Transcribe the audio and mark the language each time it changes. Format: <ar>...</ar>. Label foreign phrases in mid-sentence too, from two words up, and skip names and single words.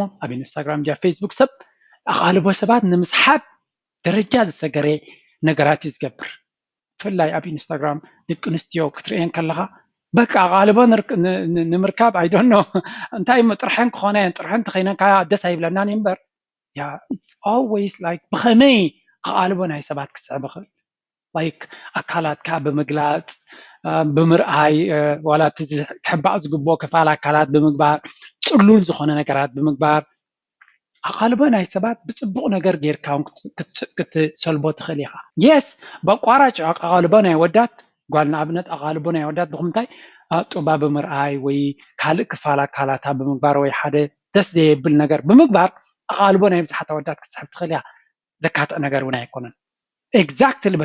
<ti>ኣብ ኢንስታግራም ጃ ፌስቡክ ሰብ ኣቓልቦ ሰባት ንምስሓብ ደረጃ ዝሰገረ ነገራት እዩ ዝገብር ብፍላይ ኣብ ኢንስታግራም ደቂ ኣንስትዮ ክትሪአን ከለኻ በቃ ኣቓልቦ ንምርካብ ኣይዶኖ እንታይ ጥርሐን ክኾነ ጥርሐን ተኸይነካ ደስ ኣይብለናን እምበር</ti> <en>it's always like</en> <ti>ብኸመይ ኣቓልቦ ናይ ሰባት ክስዕብ ይኽእል like ኣካላትካ ብምግላፅ ብምርኣይ ዋላ እቲ ክሕባእ ዝግብኦ ክፋል ኣካላት ብምግባር ፅሉል ዝኾነ ነገራት ብምግባር ኣቓልቦ ናይ ሰባት ብፅቡቅ ነገር ጌርካ ክትሰልቦ ትኽእል ኢኻ የስ በቋራጭ ኣቓልቦ ናይ ወዳት ጓል ንኣብነት ኣቓልቦ ናይ ወዳት ብምንታይ ጡባ ብምርኣይ ወይ ካልእ ክፋል ኣካላታ ብምግባር ወይ ሓደ ደስ ዘየብል ነገር ብምግባር ኣቓልቦ ናይ ብዙሓት ኣወዳት ክትስሕብ ትኽእል ኢኻ ዘካትዕ ነገር እውን ኣይኮነን ኤግዛክትሊ በታ</ti>